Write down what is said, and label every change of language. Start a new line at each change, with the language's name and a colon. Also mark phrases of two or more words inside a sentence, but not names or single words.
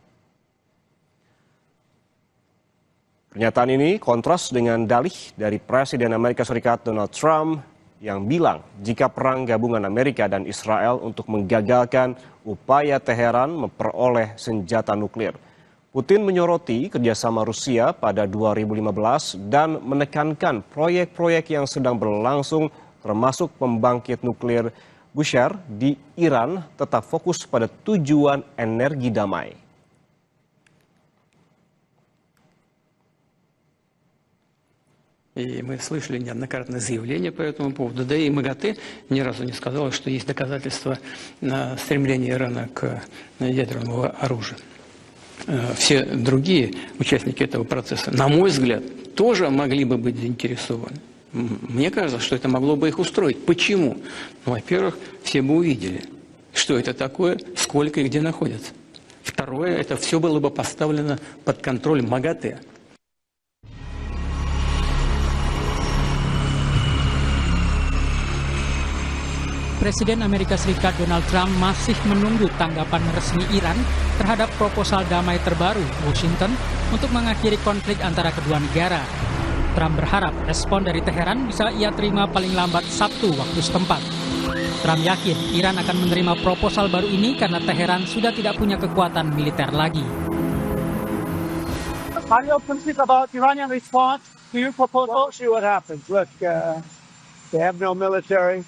Indonesian: Pernyataan ini kontras dengan dalih dari Presiden Amerika Serikat Donald Trump yang bilang jika perang gabungan Amerika dan Israel untuk menggagalkan upaya Teheran memperoleh senjata nuklir. Putin menyoroti kerjasama Rusia pada 2015 dan menekankan proyek-proyek yang sedang berlangsung termasuk pembangkit nuklir Bushehr di Iran tetap fokus pada tujuan energi damai.
Russian: И мы слышали неоднократное заявление по этому поводу. Да и МАГАТЭ ни разу не сказала, что есть доказательства стремления Ирана к ядерному оружию. Все другие участники этого процесса, на мой взгляд, тоже могли бы быть заинтересованы. Мне кажется, что это могло бы их устроить. Почему? Ну, во-первых, все бы увидели, что это такое, сколько и где находится. Второе, это все было бы поставлено под контроль МАГАТЭ.
Indonesian: Presiden Amerika Serikat Donald Trump masih menunggu tanggapan resmi Iran terhadap proposal damai terbaru Washington untuk mengakhiri konflik antara kedua negara. Trump berharap respon dari Teheran bisa ia terima paling lambat Sabtu waktu setempat. Trump yakin Iran akan menerima proposal baru ini karena Teheran sudah tidak punya kekuatan militer lagi.
English: Are you optimistic about Iranian response to your proposal? We'll see what happens. Look, they have no military.